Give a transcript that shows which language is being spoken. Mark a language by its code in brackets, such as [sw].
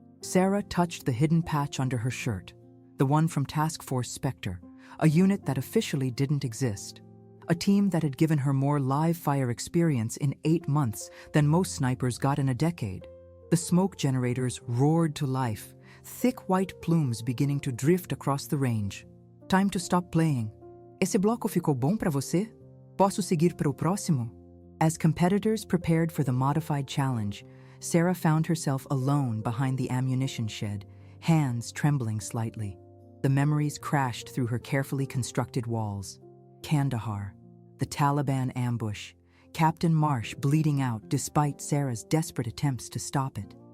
[en] Sarah touched the hidden patch under her shirt, the one from Task Force Spectre, a unit that officially didn't exist. A team that had given her more live-fire experience in 8 months than most snipers got in a decade. The smoke generators roared to life, thick white plumes beginning to drift across the range. Time to stop playing. [pt] Esse bloco ficou bom para você? Posso seguir para o próximo? [en] As competitors prepared for the modified challenge, Sarah found herself alone behind the ammunition shed, hands trembling slightly. The memories crashed through her carefully constructed walls. Kandahar, the Taliban ambush, Captain Marsh bleeding out despite Sarah's desperate attempts to stop it.